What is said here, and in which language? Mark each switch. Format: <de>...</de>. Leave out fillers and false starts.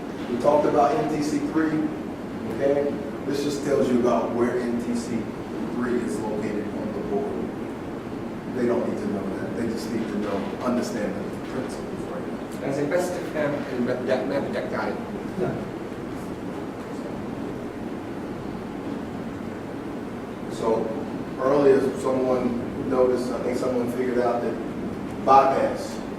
<en>We talked about NTC3. Okay, this just tells you about where NTC3 is located on the board. They don't need to know that. They just need to know, understand the principles right now.</en> <ar>لازم بس تفهم المبدأ، ما بدك تعرف.</ar> <en>So earlier, someone noticed, I think someone figured out that bypass.</en>